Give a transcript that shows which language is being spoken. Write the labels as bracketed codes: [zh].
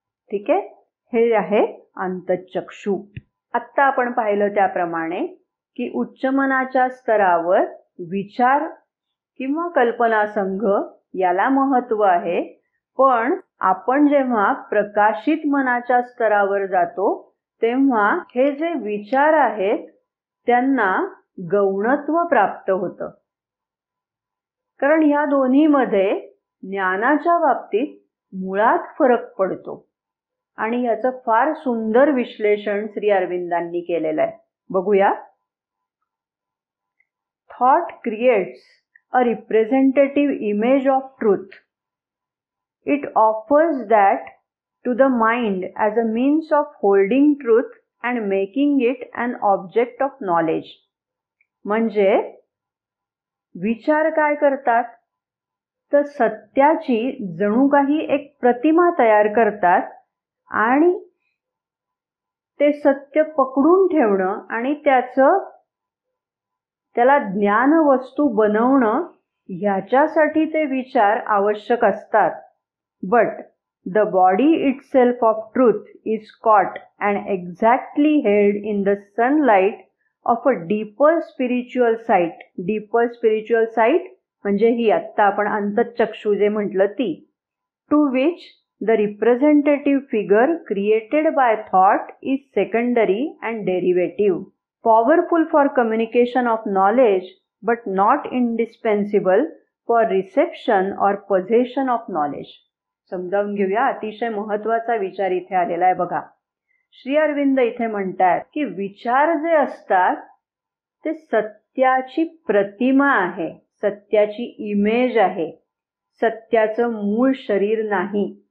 [mr] ठीक आहे, हे आहे अंतःचक्षु. आत्ता आपण पाहिलं त्याप्रमाणे की उच्च मनाच्या स्तरावर विचार किंवा कल्पना संघ याला महत्व आहे, पण आपण जेव्हा प्रकाशित मनाच्या स्तरावर जातो तेव्हा हे जे विचार आहेत त्यांना गौणत्व प्राप्त होतं. कारण ह्या दोन्हीमध्ये ज्ञानाच्या बाबतीत मुळात फरक पडतो आणि याचं फार सुंदर विश्लेषण श्री अरविंदांनी केलेलं आहे. बघूया. [en] Thought creates a representative image of truth. It offers that to the mind as a means of holding truth and making it an object of knowledge. [mr] म्हणजे विचार काय करतात, तर सत्याची जणू काही एक प्रतिमा तयार करतात आणि ते सत्य पकडून ठेवणं आणि त्याला ज्ञान वस्तू बनवणं ह्याच्यासाठी ते विचार आवश्यक असतात. [en] But the body itself of truth is caught and exactly held in the sunlight of a deeper spiritual sight. Deeper spiritual sight [mr] म्हणजे ही आत्ता आपण अंतःचक्षु जे म्हटलं ती, [en] To which the representative figure created by thought is secondary and derivative. Powerful for communication of knowledge, but not indispensable for reception or possession of knowledge. [mr] समजावून घेऊया. अतिशय महत्वाचा विचार इथे आलेला आहे बघा. श्री अरविंद इथे म्हणतात की विचार जे असतात ते सत्याची प्रतिमा आहे, सत्याची इमेज आहे, सत्याचं मूळ शरीर नाही.